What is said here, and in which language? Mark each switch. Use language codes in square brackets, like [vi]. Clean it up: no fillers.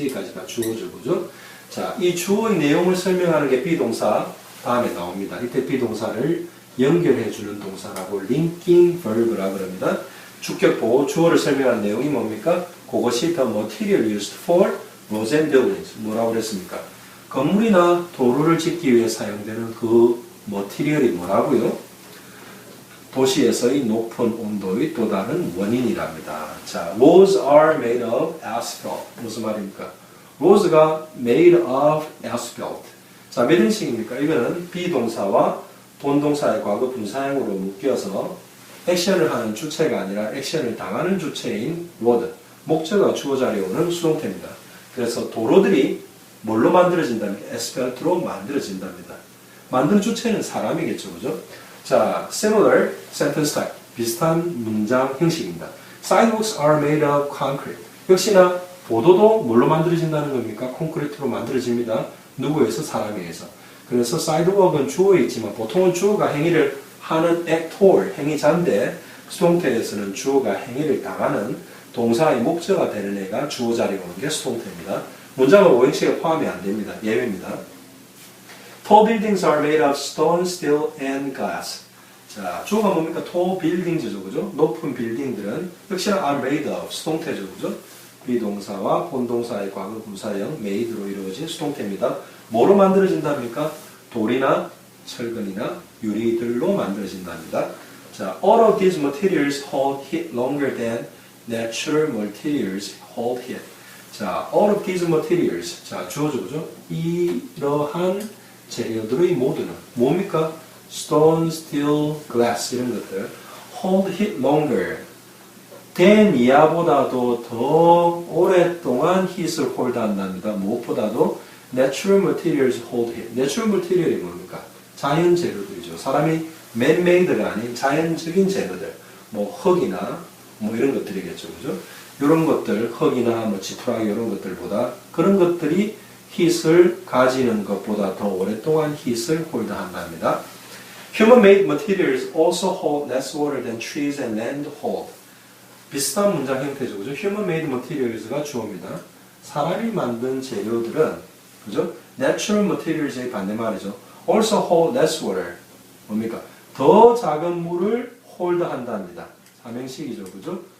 [ko] 여기까지가 주어죠. 그죠? 자, 이 주어의 내용을 설명하는 게 비동사 다음에 나옵니다. 이때 비동사를 연결해주는 동사라고 linking verb라고 합니다. 주격보호 주어를 설명하는 내용이 뭡니까? 그것이 [en] the material used for roads and buildings. [ko] 뭐라고 그랬습니까? 건물이나 도로를 짓기 위해 사용되는 그 머티리얼이 뭐라고요? 도시에서의 높은 온도의 또 다른 원인이랍니다. [en] 자, roads are made of asphalt. [ko] 무슨 말입니까? roads가 [en] made of asphalt. [ko] 자, 몇 형식입니까? 이거는 비동사와 본동사의 과거 분사형으로 묶여서 액션을 하는 주체가 아니라 액션을 당하는 주체인 road. 목적어 주어 자리에 오는 수동태입니다. 그래서 도로들이 뭘로 만들어진답니까? 에스펠트로 만들어진답니다. 만드는 주체는 사람이겠죠. 그죠? 자, [en] similar sentence type. [ko] 비슷한 문장 형식입니다. [en] Sidewalks are made of concrete. [ko] 역시나 보도도 뭘로 만들어진다는 겁니까? 콘크리트로 만들어집니다. 누구에서? 사람에 의해서. 그래서 sidewalk은 주어에 있지만 보통은 주어가 행위를 하는 actor, 행위자인데 수동태에서는 주어가 행위를 당하는 동사의 목적어가 되는 애가 주어 자리에 오는 게 수동태입니다. 문장은 5형식에 포함이 안 됩니다. 예외입니다. [en] Tall buildings are made of stone, steel, and glass. [ko] 자, 주어가 뭡니까? Tall buildings죠, 그죠? 높은 빌딩들은 역시나 [en] are made of [ko] 수동태죠, 그죠? 비동사와 본동사의 과거 분사형 made로 이루어진 수동태입니다. 뭐로 만들어진답니까? 돌이나 철근이나 유리들로 만들어진답니다. [en] 자, all of these materials hold heat longer than natural materials hold heat. 자, all of these materials. [ko] 자, 주어죠, 그죠? 이러한 재료들의 모두는 뭡니까? stone, steel, glass 이런 것들 [en] hold heat longer than [ko] 이하보다도 더 오랫동안 heat을 홀드한답니다. 무엇보다도 [en] natural materials hold heat. [ko] natural material이 뭡니까? 자연 재료들이죠. 사람이 man-made가 아닌 자연적인 재료들, 뭐 흙이나 뭐 이런 것들이겠죠, 그죠? 이런 것들, 흙이나 뭐 지푸라기 이런 것들보다 그런 것들이 heat을 가지는 것보다 더 오랫동안 heat을 홀드한답니다. [en] Human-made materials also hold less water than trees and land hold. [ko] 비슷한 문장 형태죠, 그죠? Human-made materials가 주어입니다. 사람이 만든 재료들은, 그죠? Natural materials의 반대말이죠. [en] Also hold less water. 뭡니까? [ko] 더 작은 물을 홀드한답니다. 삼행식이죠, 그죠?